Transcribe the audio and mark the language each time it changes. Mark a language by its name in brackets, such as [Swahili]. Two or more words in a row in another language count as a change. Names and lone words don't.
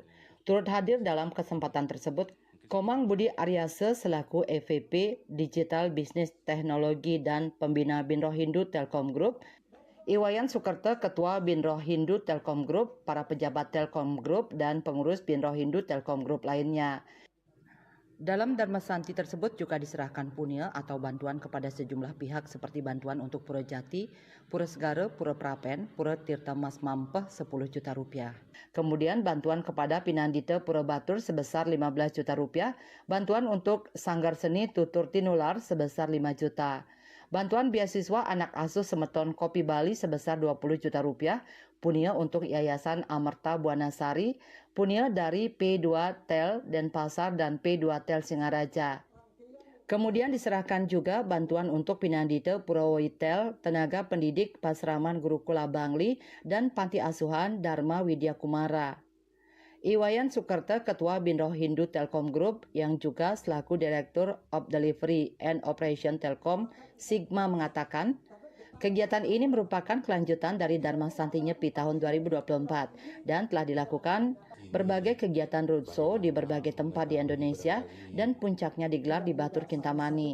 [Indonesian] Turut hadir dalam kesempatan tersebut Komang Budi Aryase selaku EVP [English] Digital Business [Indonesian] Teknologi dan Pembina Bindro Hindu Telkom Group, Iwayan Sukerto, Ketua Bindro Hindu Telkom Group, para pejabat Telkom Group, dan pengurus Bindro Hindu Telkom Group lainnya. Dalam Dharma Santi tersebut juga diserahkan punia atau bantuan kepada sejumlah pihak seperti bantuan untuk Pura Jati, Pura Segara, Pura Prapen, Pura Tirta Mas Mampeh 10 juta rupiah. Kemudian bantuan kepada Pinandita Pura Batur sebesar 15 juta rupiah, bantuan untuk Sanggar Seni Tutur Tinular sebesar 5 juta. Bantuan beasiswa anak asuh Semeton Kopi Bali sebesar 20 juta rupiah, punia untuk Yayasan Amerta Buanasari, punia dari P2 Tel Denpasar dan P2 Tel Singaraja. Kemudian diserahkan juga bantuan untuk Pinandita Purawitel, tenaga pendidik Pasraman Gurukula Bangli, dan Panti Asuhan Dharma Widya Kumara. Iwayan Sukerto, Ketua Bindro Hindu Telkom Group yang juga selaku [English] Director of Delivery and Operation Telkom Sigma [Indonesian] mengatakan, kegiatan ini merupakan kelanjutan dari Dharma Santi Nyepi tahun 2024 dan telah dilakukan berbagai kegiatan roadshow di berbagai tempat di Indonesia dan puncaknya digelar di Batur Kintamani.